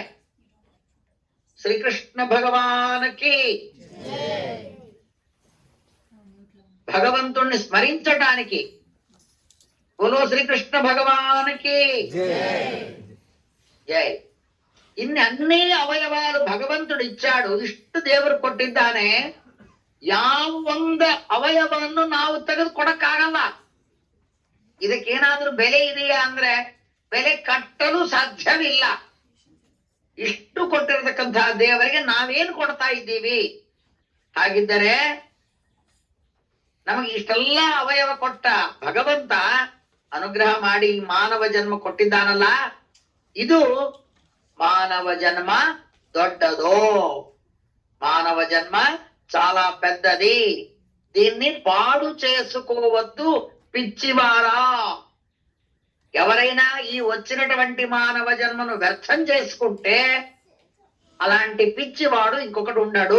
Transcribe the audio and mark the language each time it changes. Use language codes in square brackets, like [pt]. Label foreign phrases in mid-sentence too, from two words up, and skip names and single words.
[te] శ్రీకృష్ణ భగవానికి, భగవంతుణ్ణి స్మరించటానికి, [hi] बोलो श्रीकृष्ण भगवानकी जय. [te] ఇన్ని అన్ని అవయవాలు భగవంతుడు ఇచ్చాడు. [kn] ಇಷ್ಟು ದೇವರು ಕೊಟ್ಟಿದ್ದಾನೆ. ಯಾವ ಒಂದು ಅವಯವವನ್ನು ನಾವು ತೆಗೆದು ಕೊಡಕ್ಕಾಗಲ್ಲ. ಇದಕ್ಕೇನಾದ್ರೂ ಬೆಲೆ ಇದೆಯಾ ಅಂದ್ರೆ ಬೆಲೆ ಕಟ್ಟಲು ಸಾಧ್ಯವಿಲ್ಲ. ಇಷ್ಟು ಕೊಟ್ಟಿರತಕ್ಕಂತಹ ದೇವರಿಗೆ ನಾವೇನು ಕೊಡ್ತಾ ಇದ್ದೀವಿ? ಹಾಗಿದ್ದರೆ ನಮಗೆ ಇಷ್ಟೆಲ್ಲ ಅವಯವ ಕೊಟ್ಟ ಭಗವಂತ ಅನುಗ್ರಹ ಮಾಡಿ ಮಾನವ ಜನ್ಮ ಕೊಟ್ಟಿದ್ದಾನಲ್ಲ, ಇದು ಮಾನವ ಜನ್ಮ ದೊಡ್ಡದೋ, [te] మానవ జన్మ చాలా పెద్దది, దీన్ని పాడు చేసుకోవద్దు పిచ్చివారా. ఎవరైనా ఈ వచ్చినటువంటి మానవ జన్మను వ్యర్థం చేసుకుంటే అలాంటి పిచ్చివాడు ఇంకొకటి ఉండడు.